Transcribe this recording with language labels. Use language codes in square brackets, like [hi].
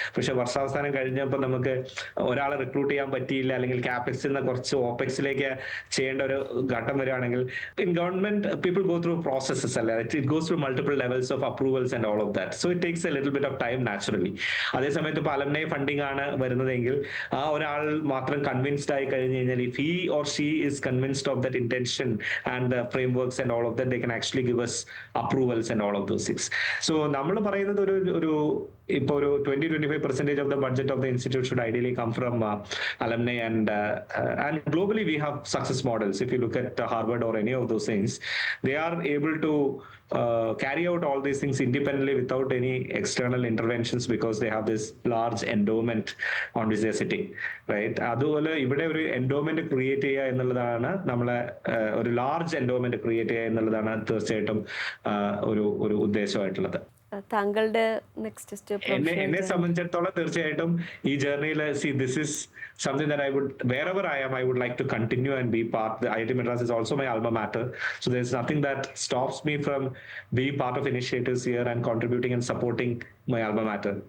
[ml] പക്ഷെ വർഷാവസാനം കഴിഞ്ഞപ്പോൾ നമുക്ക് ഒരാളെ റിക്രൂട്ട് ചെയ്യാൻ പറ്റിയില്ല, അല്ലെങ്കിൽ ക്യാപെക്സിൽ നിന്ന് കുറച്ച് ഓപ്പെക്സിലേക്ക് ചെയ്യേണ്ട ഒരു ഘട്ടം വരികയാണെങ്കിൽ [en] in government people go through processes [ml] അല്ലേ, [en] It goes through multiple levels of approvals and all of that. So it takes a little bit of time naturally. [ml] അതേസമയത്ത് ഇപ്പോൾ അലുമിനി ഫണ്ടിങ് ആണ് വരുന്നതെങ്കിൽ ആ ഒരാൾ മാത്രം കൺവിൻസ്ഡ് ആയി കഴിഞ്ഞു കഴിഞ്ഞാൽ, [en] If he or she is convinced of that intention and the frameworks and all of that, they can actually give us approvals and all of those things. So [ml] നമ്മൾ പറയുന്നത് ഒരു ഇപ്പോൾ ഒരു [en] 20-25% of the budget of the institute should ideally come from alumni, and globally we have success models. If you look at Harvard or any of those things, they are able to carry out all these things independently without any external interventions because they have this large endowment on which they are sitting, right? [ml] അതുപോലെ ഇവിടെ ഒരു endowment create ചെയ്യുക എന്നുള്ളതാണ് നമ്മളെ ഒരു large endowment create ചെയ്യുക എന്നുള്ളതാണ് തീർച്ചയായിട്ടും ഒരു ഉദ്ദേശമായിട്ടുള്ളത്. താങ്കളുടെ നെക്സ്റ്റ് സ്റ്റെപ്പ്? എന്നെ സംബന്ധിച്ചിടത്തോളം തീർച്ചയായിട്ടും ഈ ജേർണിയിൽ [en] this is something that wherever I am, I would like to continue and be part. The IIT Madras is also my alma mater, so there's nothing that stops me from being part of initiatives here and contributing and supporting my alma mater.